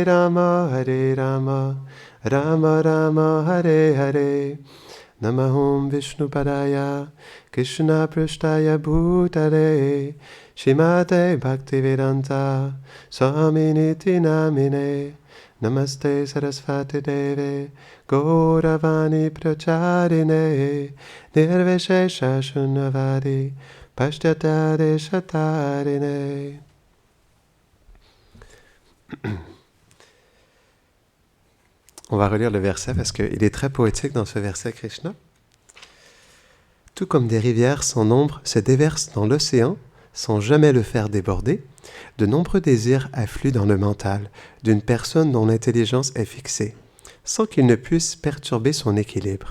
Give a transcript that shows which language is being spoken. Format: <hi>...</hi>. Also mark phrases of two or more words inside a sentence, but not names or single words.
<sa>Rama Rama Rama Hare Hare Namahom Vishnu Padaya Krishna Prashtaya Bhutale Shrimate Bhaktivedanta Swaminiti Namine Namaste Sarasvati Deve Gauravani Pracharine Nirvishesha Shunyavadi Pashtyatade Shatarine.</sa> <fr>On va relire le verset parce qu'il est très poétique dans ce verset Krishna. Tout comme des rivières sans nombre se déversent dans l'océan sans jamais le faire déborder, de nombreux désirs affluent dans le mental d'une personne dont l'intelligence est fixée, sans qu'il ne puisse perturber son équilibre.</fr>